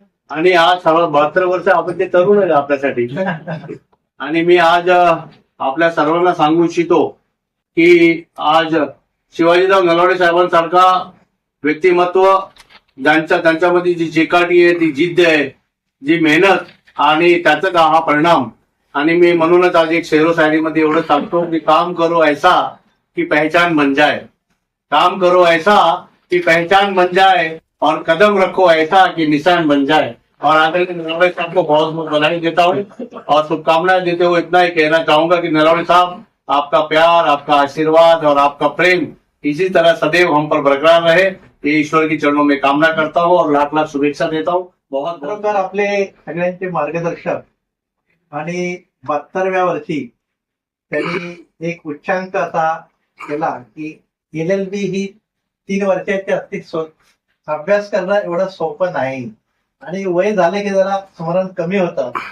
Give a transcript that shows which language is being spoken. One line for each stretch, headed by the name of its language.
Marathi: आणि आज 72 वर्ष आपण ते तरुण आहे आपल्यासाठी. आणि मी आज आपल्या सर्वांना सांगू इच्छितो की आज शिवाजीराव नलावडे साहेबांसारखा व्यक्तिमत्व त्यांच्यामध्ये जी चिकाटी आहे, ती जिद्द आहे, जी मेहनत आणि त्याचा हा परिणाम. आणि मी म्हणूनच आज एक शेरो शायरीमध्ये एवढं सांगतो की
Hindi: काम करो ऐसा की पहचान बन जाए, काम करो ऐसा कि पहचान बन जाए और कदम रखो ऐसा कि निशान बन जाए. और आदरणीय नलावड़े साहब को बहुत बहुत बधाई देता हूँ और शुभकामनाएं देते हुए इतना ही कहना चाहूंगा कि नलावड़े साहब, आपका प्यार, आपका आशीर्वाद और आपका प्रेम इसी तरह सदैव हम पर बरकरार रहे, ये ईश्वर की चरणों में कामना करता हूँ और लाख लाख शुभेच्छा देता हूँ. बहुत
Marathi: खरोखर आपले सगळ्यांचे मार्गदर्शक आणि 72व्या वर्षी त्यांनी एक उच्चांक असा केला की LLB ही 3 वर्षाची असते. अभ्यास करणं एवढं सोपं नाही आणि वय झाले की जरा स्मरण कमी होतं.